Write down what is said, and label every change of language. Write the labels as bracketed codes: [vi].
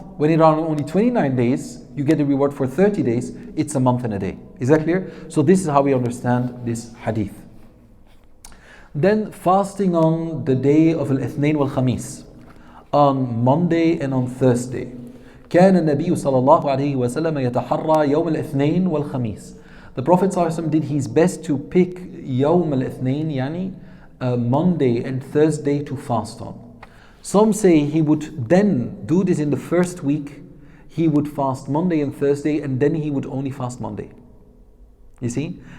[en] When it are only 29 days, you get the reward for 30 days, it's a month and a day. Is that clear? So this is how we understand this hadith. Then fasting on the day of Al-Ithnain wal-Khamis, on Monday and on Thursday. [ar] كان النبي صلى الله عليه وسلم يتحرى يوم الاثنين والخميس. [en] The Prophet ﷺ did his best to pick [ar] يوم الاثنين, [en] yani Monday and Thursday to fast on. Some say he would then do this in the first week. He would fast Monday and Thursday, and then he would only fast Monday. You see?